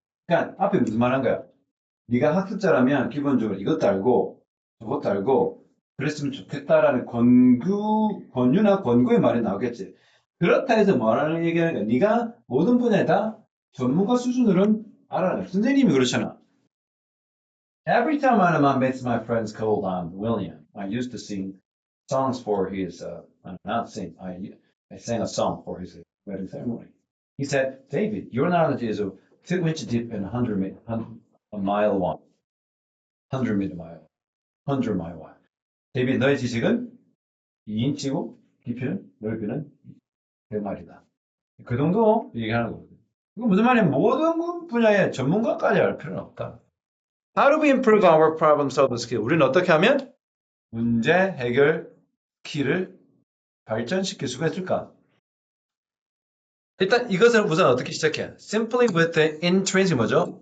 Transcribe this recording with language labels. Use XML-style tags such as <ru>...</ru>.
<ko>그러니까 앞에 무슨 말 한 거야? 네가 학습자라면 기본적으로 이것도 알고 저것도 알고 그랬으면 좋겠다라는 권유나 권고의 말이 나오겠지. 그렇다 해서 뭐라는 얘기하는 거야? 네가 모든 분야에 다 전문가 수준으로는 알아라. 선생님이 그렇잖아.</ko> <en>Every time I met my friends called William, I used to sing songs for his, not sing, I sang a song for his wedding ceremony. He said, David, your knowledge is 2 inch deep and a mile wide. 100 meter mile. 100 mile wide.</en> <ko>데이빗, 너의 지식은 2인치고 깊이는, 넓이는 100마일이다. 그 정도 얘기하는 거거든. 이거 무슨 말이야? 모든 분야의 전문가까지 알 필요는 없다.</ko> <en>How do we improve our problem solving skill?</en> <ko>우리는 어떻게 하면 문제 해결 키를 발전시킬 수가 있을까? 일단 이것을 우선 어떻게 시작해?</ko> <en>Simply with the intrinsic</en> <ko>뭐죠?</ko>